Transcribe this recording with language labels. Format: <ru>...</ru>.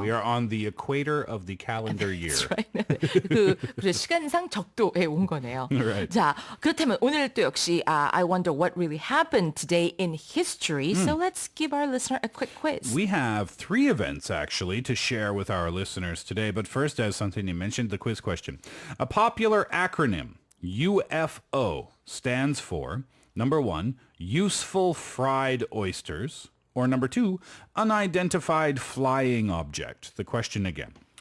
<en>We are on the equator of the calendar year. That's right.</en> <ko>그래서 시간상 적도에 온 거네요.</ko> <en>Right.</en> <ko>자, 그렇다면 오늘 또 역시</ko> <en>I wonder what really happened today in history. So let's give our listener a quick quiz. We have 3 events, actually, to share with our listeners today. But first, as Santini mentioned, the quiz question. A popular acronym, UFO, stands for, number 1, useful fried oysters, or number 2, unidentified flying object. The question again.</en>